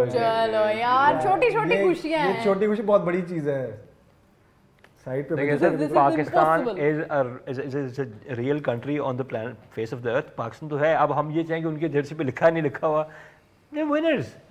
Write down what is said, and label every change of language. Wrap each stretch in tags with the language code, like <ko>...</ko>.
<ur>چلو یار چھوٹی چھوٹی خوشیاں ہیں, چھوٹی خوشی بہت بڑی چیز ہے. سائڈ پہ</ur> <en>Pakistan is a real country on the planet face of the earth.</en> <ur>پاکستان تو ہے. اب ہم یہ چاہیں کہ ان کے جرسی پہ لکھا نہیں لکھا ہوا,</ur> <en>they're winners.</en>